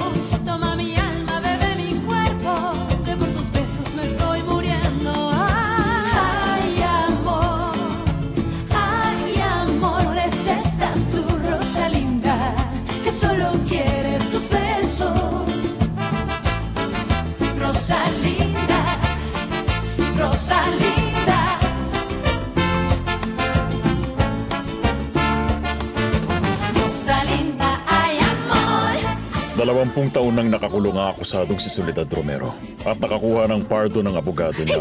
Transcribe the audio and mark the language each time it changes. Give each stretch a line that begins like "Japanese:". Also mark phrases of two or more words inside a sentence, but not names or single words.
Spanish: Toma mi alma, bebe mi cuerpo, que por tus besos me estoy muriendo. Ay, amor, es esta tu Rosalinda que solo quiere tus besos. Rosalinda, Rosalinda. Rosalinda, ay amor.
Filipino: 20 taon nang nakakulong ang akusadong si Soledad Romero at nakakuha ng pardon ng abogado niya.